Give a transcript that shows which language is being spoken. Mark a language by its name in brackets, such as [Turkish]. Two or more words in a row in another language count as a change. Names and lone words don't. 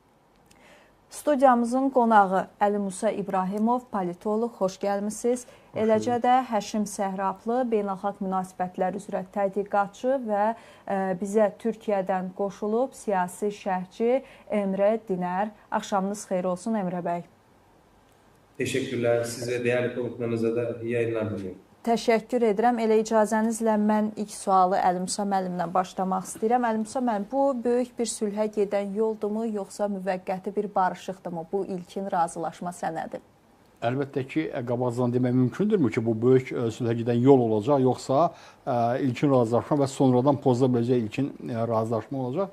[Azerbaijani] Studiyamızın qonağı Əli Musa İbrahimov, politoloq, xoş gəlmisiniz. Eləcə də Həşim Səhrablı, beynəlxalq münasibətlər üzrə tədqiqatçı və bizə Türkiyədən qoşulub siyasi şərhçi Emre Diner. Axşamınız xeyir olsun Emre bəy. [Turkish] Teşekkürler. Size değerli konuklarınıza da iyi yayınlar diliyorum. [Azerbaijani] Təşəkkür edirəm. Elə icazənizlə mən ilk sualı Əli Musa müəllimlə başlamaq istəyirəm. Əli Musa müəllim, bu böyük bir sülhə gedən yoldurmu, yoxsa müvəqqəti bir barışıqdırmı bu ilkin razılaşma sənədi? Əlbəttə ki, qabaqcadan demək mümkündürmü ki, bu böyük sülhə gedən yol olacaq, yoxsa ilkin razılaşma və sonradan pozula biləcək ilkin razılaşma olacaq.